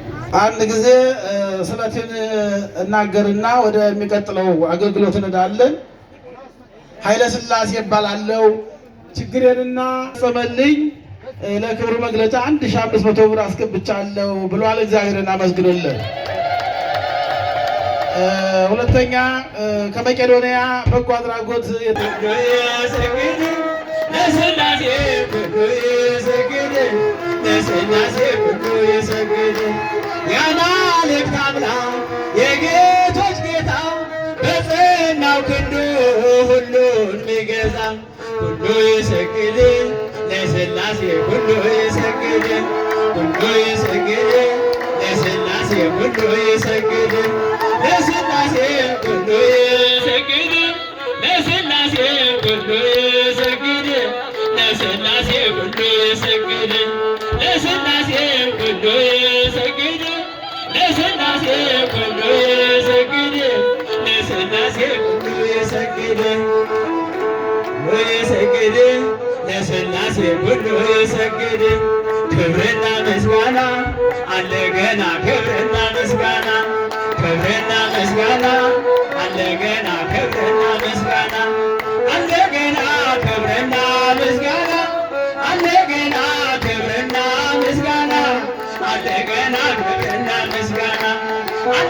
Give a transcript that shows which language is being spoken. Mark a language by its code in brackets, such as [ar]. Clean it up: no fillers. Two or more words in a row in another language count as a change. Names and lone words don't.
[am] አንድ ጊዜ ስለትን እናገርና ወደሚቀጥለው አገልግሎት እንሄዳለን። ኃይለ ሥላሴ ይባላለው። ችግሬንና ፈመልኝ ለክብሩ መግለጫ 1500 ብር አስገብቻለሁ ብሏል። እግዚአብሔርን አመስግኑልን። ሁለተኛ ከመቄዶንያ በጎ አድራጎት [gez] ለሥላሴ ኩሉ ይሰግድ ለሥላሴ ኩሉ ይሰግድ [am] የአማልክት አምላክ የጌቶች ጌታ በጸናው ክንዱ ሁሉን ሚገዛ [gez] ኩሉ ይሰግድ ለሥላሴ ኩሉ ይሰግድ ኩሉ ይሰግድ ለሥላሴ ኩሉ ይሰግድ ለሥላሴ ኩሉ ይሰግድ ለሥላሴ ኩሉ ይሰግድ ለሥላሴ ኩሉ ይሰግድ ለሥላሴ ኩሉ ይሰግድ ለሥላሴ ኩሉ ይሰግድ ለሥላሴ ኩሉ ይሰግድ ይሰግድ ለሥላሴ ኩሉ ይሰግድ [am] ክብርና ምስጋና አለ ገና ክብርና ምስጋና ክብርና ምስጋና አለ ገና ክብርና ምስጋና አለ ገና ክብርና ምስጋና አለ ገና ክብርና ምስጋና አለ ገና ክብርና ምስጋና አለ